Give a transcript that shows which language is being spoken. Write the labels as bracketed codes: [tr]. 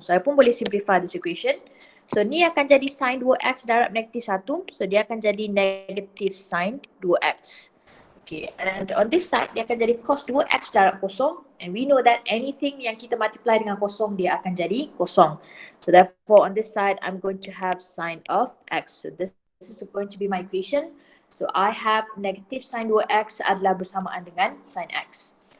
[ms] Saya pun boleh [en] simplify this equation. [ms] So ni akan jadi sin 2x darab negatif 1. So dia akan jadi negatif sin 2x. Okay, [en] and on this side [ms] dia akan jadi cos 2x darab kosong. [en] And we know that anything [ms] yang kita multiply dengan kosong dia akan jadi kosong. [en] So therefore on this side I'm going to have sin of x. So this is going to be my equation. So I have negative sin 2x [ms] adalah bersamaan dengan [en] sin x.